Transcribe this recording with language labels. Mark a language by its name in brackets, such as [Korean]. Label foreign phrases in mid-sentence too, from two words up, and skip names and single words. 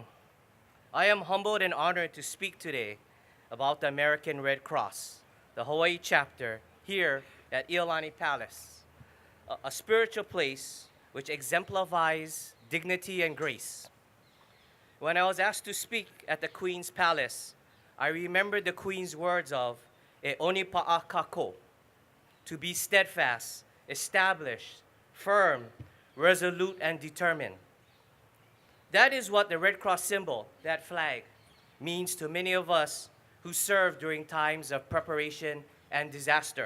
[English] I am humbled and honored to speak today about the American Red Cross, the Hawaii chapter, here at Iolani Palace, a spiritual place which exemplifies dignity and grace. When I was asked to speak at the Queen's Palace, I remembered the Queen's words of [Hawaiian] "E oni pa'a kako," [English] to be steadfast, established, firm, resolute, and determined. That is what the Red Cross symbol, that flag, means to many of us who serve during times of preparation and disaster.